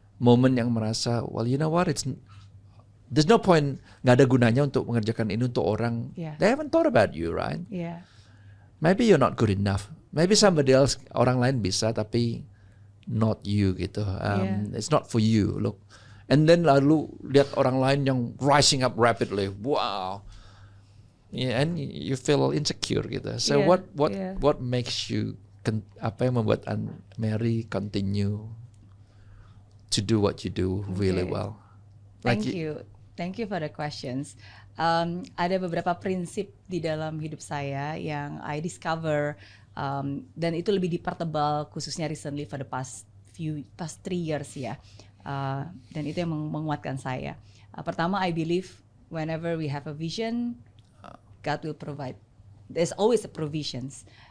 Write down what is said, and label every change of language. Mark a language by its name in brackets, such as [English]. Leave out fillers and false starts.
[Indonesian] Momen yang merasa, [English] well you know what, there's no point, [Indonesian] nggak ada gunanya untuk mengerjakan ini untuk orang. [English] Yeah. They haven't thought about you, right? Yeah. Maybe you're not good enough. Maybe somebody else, [Indonesian] orang lain bisa, tapi [English] not you gitu. It's not for you. Look, and then [Indonesian] lalu lihat orang lain yang [English] rising up rapidly. Wow. Yeah, and you feel insecure gitu. So what makes you, [Indonesian] apa yang membuat [English] Mary continue to do what you do really well? Thank you for the questions. [Indonesian] Ada beberapa prinsip di dalam hidup saya yang [English] I discover, [Indonesian] dan itu lebih dipertebal khususnya [English] recently for the past 3 years [Indonesian] ya. Dan itu yang menguatkan saya. Pertama, [English] I believe whenever we have a vision, God will provide. There's always a provisions.